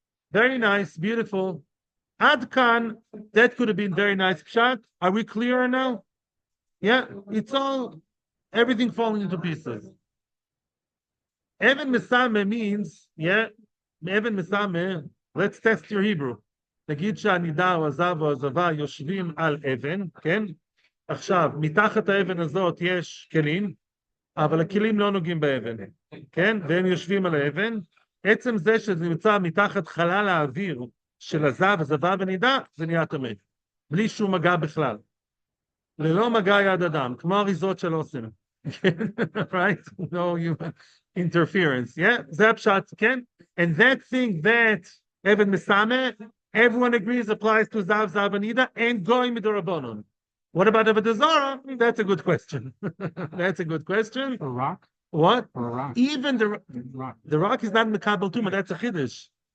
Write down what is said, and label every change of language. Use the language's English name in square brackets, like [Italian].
[English] Very nice, beautiful. Adkan, that could have been very nice. Pshat, are we clear now? Yeah, it's all, everything falling into pieces. Even Mesame means, yeah, Even Mesame, let's test your Hebrew. [Hebrew] נגיד שהנידה או הזב או הזבה יושבים על אבן, כן? עכשיו, מתחת האבן הזאת יש כלים, אבל הכלים לא נוגעים באבן, כן? והם יושבים על האבן. עצם זה שזה נמצא מתחת חלל האוויר של הזב, הזבה ונידה, זה נהיה טמא. בלי שום מגע בכלל. ללא מגע יד אדם, כמו אריזות של אוסם. [English] Right? No human interference. Yeah? [Hebrew] זה הפשט, כן? [English] And that thing that Even Mesame, everyone agrees applies to Zav, Zav, and Niddah, and going Midorabonon. What about Avoda Zara? That's a good question. That's a good question. A rock? What? A rock. Even the rock is not Mekabel Tumah. That's a Chiddush.